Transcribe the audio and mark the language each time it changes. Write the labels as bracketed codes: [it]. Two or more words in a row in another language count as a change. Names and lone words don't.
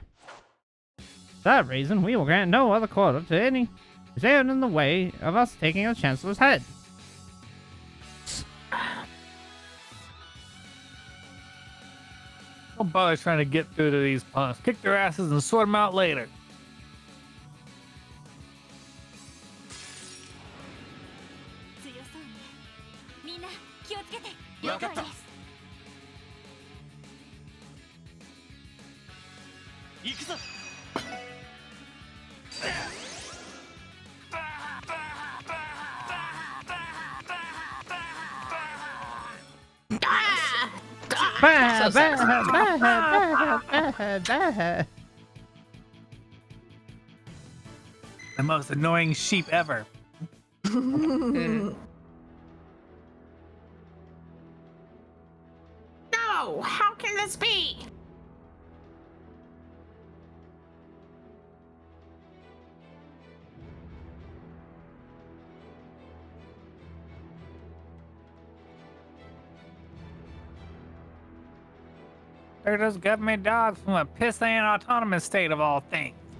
[en] For that reason, we will grant no other quarter to any who stand in the way of us taking the Chancellor's head. Don't bother trying to get through to these punks. Kick their asses and sort them out later. [ja] 強そうね。みんな気をつけて。わかった了解です。行くぞ。 Bah, [en] So bah, sexy. bah, bah, bah. The most annoying sheep ever. No! How can this be? They're just government dogs from a pissant autonomous state of all things.